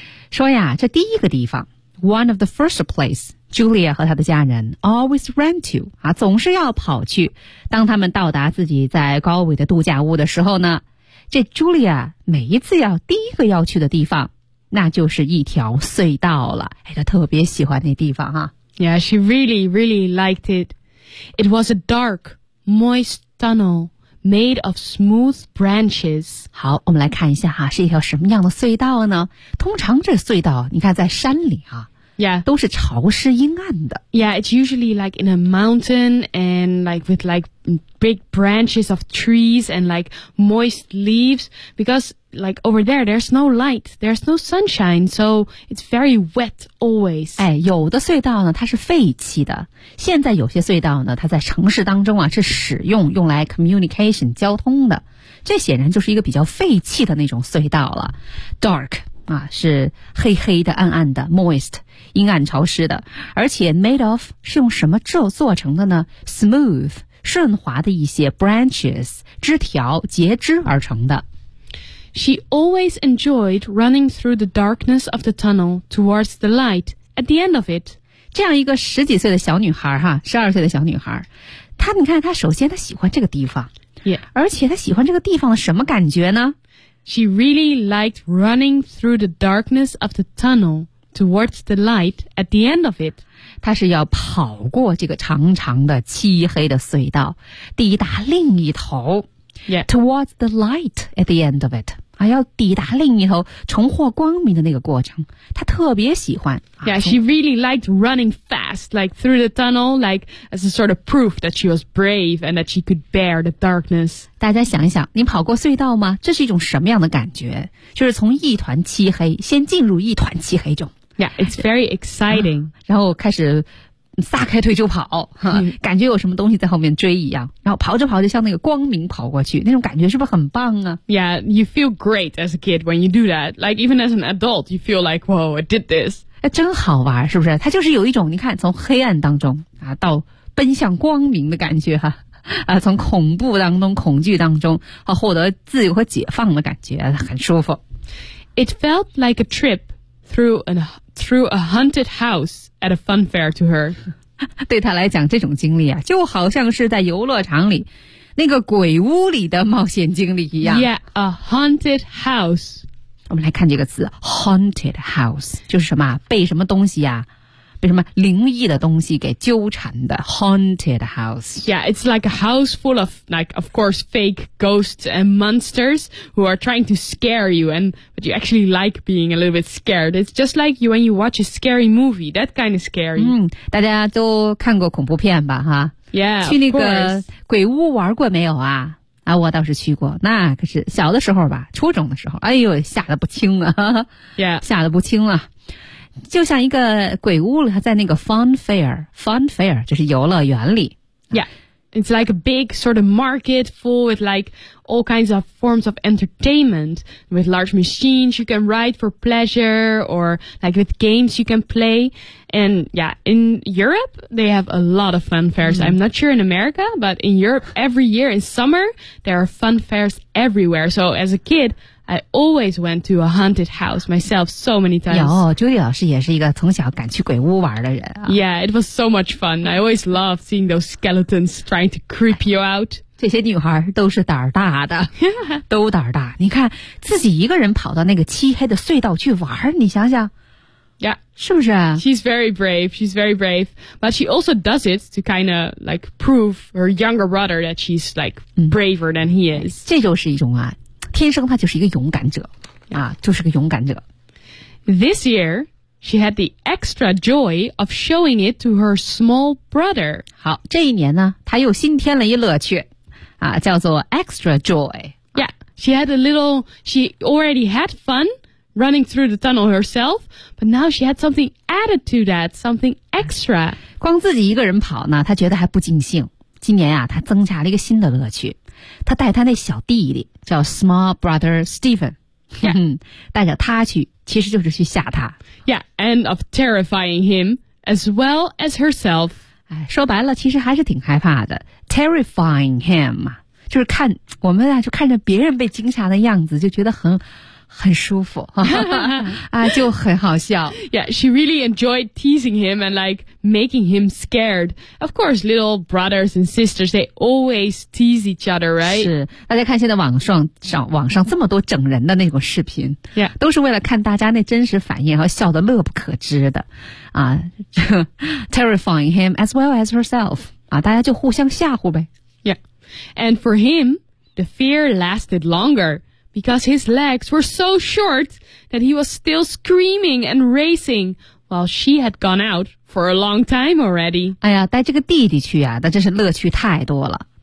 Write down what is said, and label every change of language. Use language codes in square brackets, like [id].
[zh] 说呀，这第一个地方 , [en] one of the first place, [zh] Julia 和他的家人 [en] always ran to, [zh] 啊，总是要跑去。当他们到达自己在高纬的度假屋的时候呢，这 Julia 每一次要第一个要去的地方，那就是一条隧道了。哎，她特别喜欢那地方啊。 [en] Yeah, she really, really liked it. It was a dark, moist tunnel made of smooth branches. [zh] 好，我们来看一下哈，是一条什么样的隧道呢？通常这隧道，你看在山里啊。 [en] Yeah. [zh] 都是潮湿阴暗的。 [en] Yeah, it's usually like in a mountain and like with like big branches of trees and like moist leaves. Because like over there, there's no light, there's no sunshine, so it's very wet always. [zh] 哎，有的隧道呢，它是废弃的。现在有些隧道呢，它在城市当中啊，是使用用来 communication 交通的。这显然就是一个比较废弃的那种隧道了。 Dark. 啊，是黑黑的、暗暗的 ，moist， 阴暗潮湿的，而且 [en] made of [zh] 是用什么做成的呢 ？smooth， 顺滑的一些 branches， 枝条、截枝而成的。 [en] She always enjoyed running through the darkness of the tunnel towards the light at the end of it。 [zh] 这样一个十几岁的小女孩哈，十二岁的小女孩，她你看，她首先她喜欢这个地方， [en] yeah. [zh] 而且她喜欢这个地方的什么感觉呢？ [en] She really liked running through the darkness of the tunnel towards the light at the end of it. [zh] 她是要跑过这个长长的漆黑的隧道，抵达另一头。 [en] Yeah. Towards the light at the end of it. [zh] 啊，要抵达另一头，重获光明的那个过程，她特别喜欢。 [en] Yeah, she really liked running fast, like through the tunnel, like as a sort of proof that she was brave and that she could bear the darkness. [zh] 大家想一想，你跑过隧道吗？这是一种什么样的感觉？就是从一团漆黑，先进入一团漆黑中。 [en] Yeah, it's very exciting. [zh] 然后开始撒开腿就跑，感觉有什么东西在后面追一样，然后跑着跑着像那个光明跑过去，那种感觉是不是很棒啊？ [en] Yeah, you feel great as a kid when you do that. Like even as an adult, you feel like, whoa, I did this. [zh] 真好玩，是不是？它就是有一种，你看，从黑暗当中啊，到奔向光明的感觉哈、啊，啊，从恐怖当中、恐惧当中啊，获得自由和解放的感觉，很舒服。 [en] It felt like a trip through a haunted house. At a fun fair to her. [zh] 对她来讲这种经历啊就好像是在游乐场里那个鬼屋里的冒险经历一样。 [en] Yeah, a haunted house. [zh] 我们来看这个词 haunted house, 就是什么被什么东西啊被什么灵异的东西给纠缠的 haunted house. [en] Yeah, it's like a house full of, like, of course, fake ghosts and monsters who are trying to scare you, but you actually like being a little bit scared. It's just like when you watch a scary movie, that kind of scary. [zh] 大家都看过恐怖片吧，哈 [en] ？Yeah, [zh] 去那个鬼屋玩过没有啊？啊，我倒是去过，那可是小的时候吧，初中的时候，哎呦，吓得不轻啊！ [en] Yeah, [zh] 吓得不轻啊！就像一个鬼屋了，在那个 fun fair 就是游乐园里。 [en] Yeah, it's like a big sort of market full with like all kinds of forms of entertainment with large machines you can ride for pleasure or like with games you can play. And yeah, in Europe, they have a lot of fun fairs.、Mm. I'm not sure in America, but in Europe, every year in summer, there are fun fairs everywhere. So as a kid,I always went to a haunted house myself so many times. [zh] 有 Judy 老师也是一个从小敢去鬼屋玩的人、啊、 [en] Yeah, it was so much fun. I always loved seeing those skeletons trying to creep you out. [zh] 这些女孩都是胆儿大的，都胆儿大。你看自己一个人跑到那个漆黑的隧道去玩，你想想 [en] ，Yeah， [zh] 是不是、啊、 [en] ？She's very brave. She's very brave, but she also does it to kind of like prove her younger brother that she's like braver than he is.、 [zh] 嗯、这就是一种啊。天生他就是一个勇敢者、 [en] yeah. [zh] 啊，就是个勇敢者。 [en] This year, she had the extra joy of showing it to her small brother. [zh] 好，这一年呢，他又新添了一乐趣，啊，叫做 extra joy. [en] Yeah, she had a little. She already had fun running through the tunnel herself, but now she had something added to that, something extra. [zh] 光自己一个人跑呢，他觉得还不尽兴。今年啊，他增加了一个新的乐趣。他带他那小弟弟叫 [en] small brother [zh] Stephen、 [en] yeah. [zh] 带着他去其实就是去吓他 [en] yeah and of terrifying him as well as herself、 [zh] 哎、说白了其实还是挺害怕的 [en] terrifying him [zh] 就是看我们啊就看着别人被惊吓的样子就觉得很舒服啊，就很好笑 [en] yeah she really enjoyed teasing him and like making him scared of course little brothers and sisters they always tease each other right [zh] 是大家看现在网上这么多整人的那种视频 [en] yeah [zh] 都是为了看大家那真实反应和笑得乐不可支的啊 [en] terrifying him as well as herself [zh] 啊，大家就互相吓唬呗 [en] yeah And for him, the fear lasted longer because his legs were so short that he was still screaming and racing while she had gone out for a long time already. [zh] 哎呀，带这个弟弟去啊，那真是乐趣太多了。